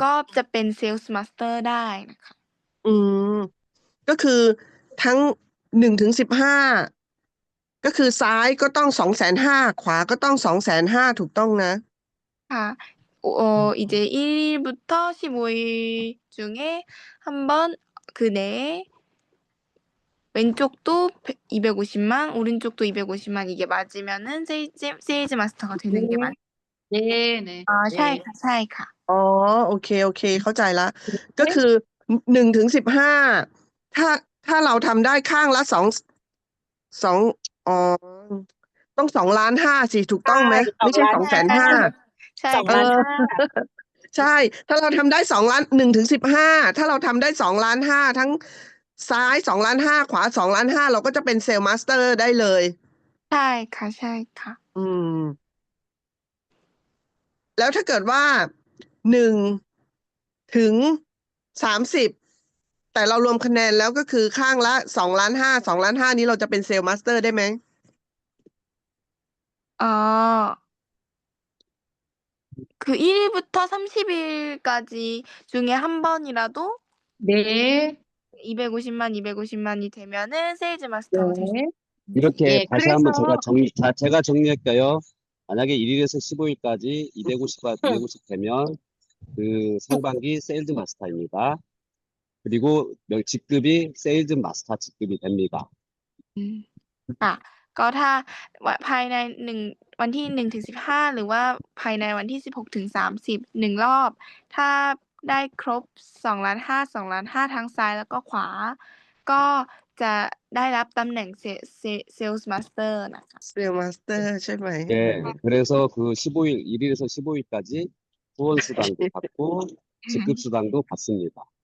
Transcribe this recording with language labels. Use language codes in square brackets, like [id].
[th] ก็จะเป็น Sales Master ได้นะคะ อืม ก็คือทั้ง1 ถึง 15ก็คือซ้ายก็ต้อง250,000ขวาก็ต้อง250,000ถูกต้องนะ ค่ะ. [ko] 이제 1일부터 15일 중에 한 번 그 내에 왼쪽도 250만, 오른쪽도 250만 이게 맞으면은 세일즈 마스터가 되는 게 맞. 네네. 아, 네. [th] ใช่ค่ะ ใช่ค่ะ. อ๋อ โอเค โอเค เข้าใจละ ก็คือ1 ถึง 15ถ้าเราทำได้ข้างละ2 อ๋อ ต้อง2,500,000สิ ถูกต้องไหม ไม่ใช่ 250,000 ใช่ เออ 2,500,000 ใช่ ถ้าเราทำได้1 ถึง 15ถ้าเราทำได้2,500,000ทั้งซ้าย2,500,000ขวา2,500,000เราก็จะเป็นเซลล์มาสเตอร์ได้เลย ใช่ค่ะ ใช่ค่ะ อืม แล้วถ้าเกิดว่า1 ถึง 30แต่เรารวมคะแนนแล้วก็คือข้างละ2,500,000 2,500,000นี้เราจะเป็นเซลล์มาสเตอร์ได้ไหม? [ko] 그 1일부터 30일까지 중에 한 번이라도 네. 250만, 250만이 되면은 세일즈 마스터가 될 수. 네. 이렇게 예, 다시 한번 그래서 제가 정리할게요. 만약에 1일에서 15일까지 250 되면 그 상반기 세일즈 마스터입니다. 그리고 직급이 세일즈 마스터 직급이 됩니다. [th] ค่ะ ก็ถ้าภายในวันที่1 ถึง 15หรือว่าภายในวันที่16 ถึง 30 1 รอบ ถ้าได้ครบ 2,500,000 2,500,000 ทั้งซ้ายแล้วก็ขวา ก็จะได้รับตำแหน่งSales Master นะคะ เซลล์มาสเตอร์ใช่ไหม? [ko] 네, 그래서 그 1일에서 15일까지 후원 수당도 받고 직급 수당도 받습니다.